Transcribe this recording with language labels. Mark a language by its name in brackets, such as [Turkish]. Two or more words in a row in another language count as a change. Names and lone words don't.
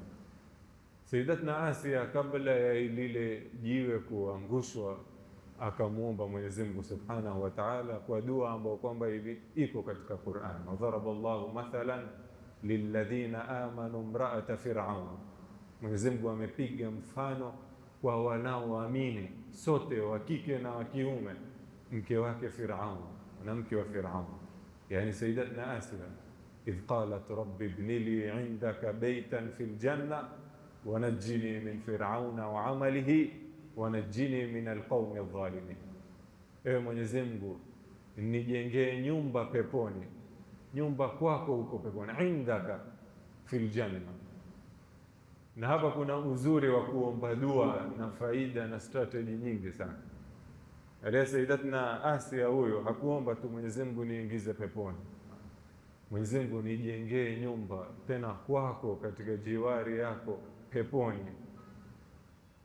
[Swahili] Sayyidatuna Asia kabla ya lile jiwe kuangushwa akamuomba Mwenyezi Mungu [Arabic] سبحانه وتعالى [Swahili] kwa dua ambayo kwamba hivi iko katika Qur'an, [Arabic] وضرب الله مثلا للذين آمنوا امرأة فرعون. [Swahili] Mwenyezi Mungu amepiga mfano kwa wanaoamini sote, wa kike na wa kiume, mke wake Firaun na mke wa Firaun, yani Sayyidatuna Asia. [Arabic] إذ قالت رب ابن لي عندك بيتا في الجنة ونجني من فرعون وعمله ونجني من القوم الظالمين. [Swahili] Ewe Mwenyezi Mungu, nijengee nyumba peponi, nyumba kwako huko peponi, [Arabic] عندك في الجنة. [Swahili] Na hapa kuna uzuri wa kuomba dua na faida na strategy nyingi sana. Ile Sayyidatuna Asia huyo hakuomba tu Mwenyezi Mungu niingize peponi, Mwenyezi Mungu nijengee nyumba tena kwako katika jiwari yako peponi.